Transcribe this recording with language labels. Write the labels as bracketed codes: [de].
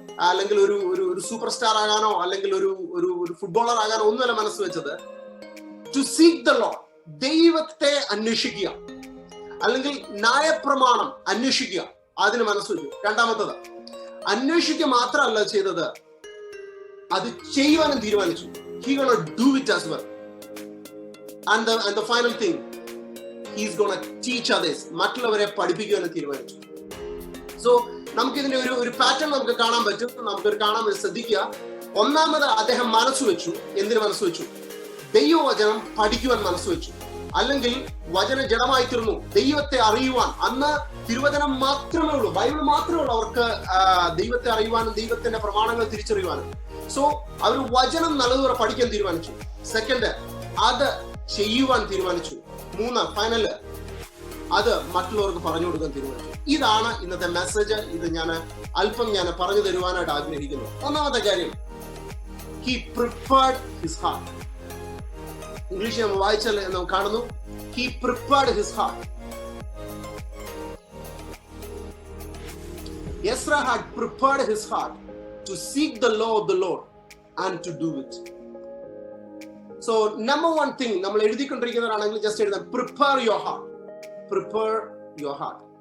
[ml] അല്ലെങ്കിൽ ഒരു super star ആകാനോ അല്ലെങ്കിൽ ഒരു ഫുട്ബോളർ ആകാനോ ഒന്നുമല്ല മനസ്സ് വെച്ചത്. [en] to seek the Lord, [ml] ദൈവത്തെ അന്വേഷിക്കുക, അല്ലെങ്കിൽ ന്യായപ്രമാണം അന്വേഷിക്കുക, അതിന് മനസ്സ് വെച്ചു. രണ്ടാമത്തത് അന്വേഷിക്കുക മാത്രമല്ല ചെയ്തത്, അത് ചെയ്യുവാനും തീരുമാനിച്ചു. [en] He gonna do it as well. And the final thing, he's gonna teach others. [ml] മറ്റുള്ളവരെ പഠിപ്പിക്കുവാനും തീരുമാനിച്ചു. സോ നമുക്കിതിന്റെ ഒരു പാറ്റേൺ നമുക്ക് കാണാൻ പറ്റും. നമുക്കൊരു കാണാൻ ശ്രദ്ധിക്കുക. ഒന്നാമത് അദ്ദേഹം മനസ്സ് വെച്ചു. എന്തിനു മനസ്സ് വെച്ചു? ദൈവവചനം പഠിക്കുവാൻ മനസ്സ് വെച്ചു. അല്ലെങ്കിൽ വചനം ജഡമായി തീർന്നു, ദൈവത്തെ അറിയുവാൻ. അന്ന് തിരുവചനം മാത്രമേ ഉള്ളൂ, ബൈബിൾ മാത്രമേ ഉള്ളൂ അവർക്ക് ദൈവത്തെ അറിയുവാനും ദൈവത്തിന്റെ പ്രമാണങ്ങൾ തിരിച്ചറിയുവാനും. സോ അവർ വചനം നല്ലതുപോലെ പഠിക്കാൻ തീരുമാനിച്ചു. സെക്കൻഡ്, അത് ചെയ്യുവാൻ തീരുമാനിച്ചു. മൂന്ന്, ഫൈനല്, അത് മറ്റുള്ളവർക്ക് പറഞ്ഞു കൊടുക്കാൻ തീരുമാനിച്ചു. ഇതാണ് ഇന്നത്തെ മെസ്സേജ്. ഇത് ഞാൻ അല്പം പറഞ്ഞു തരുവാനായിട്ട് ആഗ്രഹിക്കുന്നു. ഒന്നാമത്തെ കാര്യം, [en] he prepared his heart. [ml] ഇംഗ്ലീഷിൽ നമ്മൾ വായിച്ചാൽ നമുക്ക് കാണുന്നു, [en] he prepared his heart. Ezra had prepared his heart to seek the law of the Lord and to do it. So number one thing, [ml] നമ്മൾ എഴുതിക്കൊണ്ടിരിക്കുന്നവരാണെങ്കിൽ ജസ്റ്റ് എഴുതാം, [en] prepare your heart. Prepare your heart.